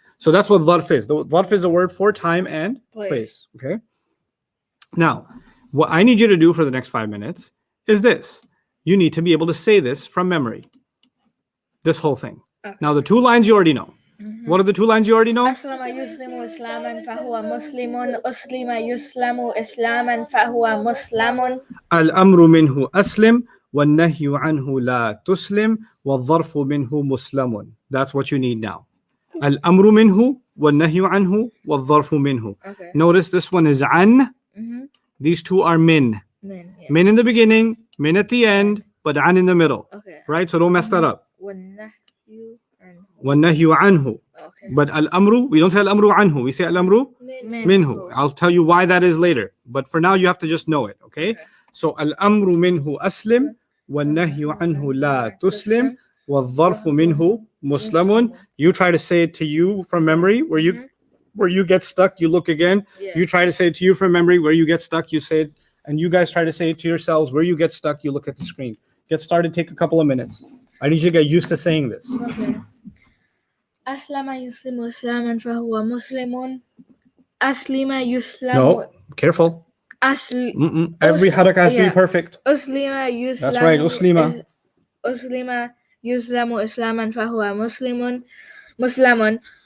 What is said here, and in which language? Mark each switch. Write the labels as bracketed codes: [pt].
[en] So that's what dharf is. The dharf is a word for time and Place. place. Okay? Now, what I need you to do for the next 5 minutes is this. You need to be able to say this from memory. This whole thing. Okay. Now, the 2 lines you already know. What are the 2 lines you already know? [ar] أسلم يسلم إسلاما فهو مسلم. أسلم يسلم إسلاما فهو مسلم. الأمر منه أسلم والنهي عنه لا تسلم والظرف منه مسلم. [en] That's what you need now. [ar] الأمر منه والنهي عنه والظرف منه. [en] Okay. Notice this one is عن. These 2 are min. [ar] من. Yeah. [en] Min in the beginning, min at the end, but عن in the middle. Okay. Right? So don't mess that up. [ar] والنهي عنه. والنهي عنه. [en] Okay. But al-amru, we don't say al-amru anhu, we say al-amru minhu. I'll tell you why that is later. But for now, you have to just know it, okay? So [ar] al-amru minhu aslim, والنهي عنه لا تسلم والظرف منه مسلم. [en] You try to say it to you from memory where you get stuck, you look again. Yeah. You try to say it to you from memory where you get stuck, you say it, and you guys try to say it to yourselves where you get stuck, you look at the screen. Get started, take a couple of minutes. I need you to get used to saying this. Okay. [ar] أسلم يسلم إسلاما فهو مسلم. أسلم يسلم. [en] No, careful. Every harak has to be perfect. [ar] أسلم يسلم. [en] That's right, أسلم. [ar] أسلم يسلم إسلاما فهو مسلم.